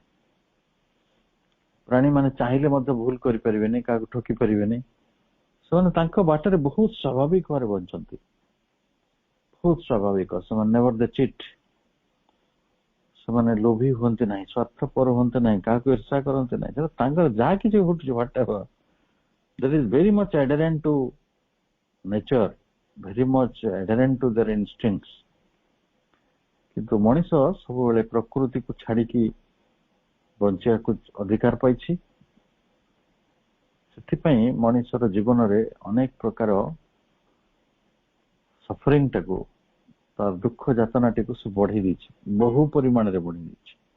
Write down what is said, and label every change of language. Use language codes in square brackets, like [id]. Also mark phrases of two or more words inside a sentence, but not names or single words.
[or] ପ୍ରାଣୀମାନେ ଚାହିଁଲେ ମଧ୍ୟ ଭୁଲ କରିପାରିବେନି, କାହାକୁ ଠକି ପାରିବେନି। ସେମାନେ ତାଙ୍କ ବାଟରେ ବହୁତ ସ୍ୱାଭାବିକ ଭାବରେ ବଞ୍ଚନ୍ତି, ବହୁତ ସ୍ୱାଭାବିକ। ସେମାନେ [en] never they cheat, [or] ସେମାନେ ଲୋଭୀ ହୁଅନ୍ତି ନାହିଁ, ସ୍ୱାର୍ଥପର ହୁଅନ୍ତି ନାହିଁ, କାହାକୁ ଈର୍ଷା କରନ୍ତି ନାହିଁ। ସେଟା ତାଙ୍କର ଯାହା କିଛି ଘଟୁଛି, [en] whatever, that is very much adherent to nature, very much adherent to their instincts. [or] କିନ୍ତୁ ମଣିଷ ସବୁବେଳେ ପ୍ରକୃତିକୁ ଛାଡିକି ବଞ୍ଚିବାକୁ ଅଧିକାର ପାଇଛି। ସେଥିପାଇଁ ମଣିଷର ଜୀବନରେ ଅନେକ ପ୍ରକାର ସଫରିଂ ଟାକୁ, ତାର ଦୁଃଖ ଯାତନାଟିକୁ ସେ ବଢେଇ ଦେଇଛି, ବହୁ ପରିମାଣରେ ବଢେଇ ଦେଇଛି।